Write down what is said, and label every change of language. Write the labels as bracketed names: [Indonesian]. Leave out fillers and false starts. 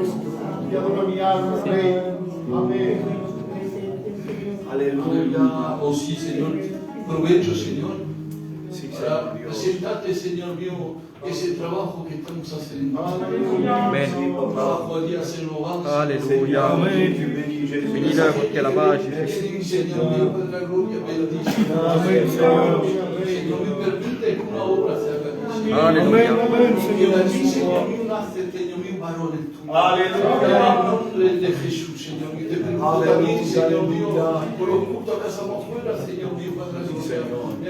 [Spanish] Te adoro mi alma, Rey. Amén. Aleluya. Oh sí, Señor. Provecho, Señor. Para presentarte, Señor mío, ese trabajo que estamos haciendo. Amén. Un trabajo allí a hacerlo avance. Aleluya. [French] Bénis-le pour qu'elle avance, Jésus. [Spanish] Señor mío, Padre de la gloria, bendice. Amén, Señor. Señor mío, permite que una obra se haga. Aleluya. Que de allí, Señor mío, nace, Señor mío, varones tuyos. En el nombre de Jesús, Señor mío. Te pregunto también, Señor mío, por los cultos que hacemos afuera, Señor mío, Padre de la gloria.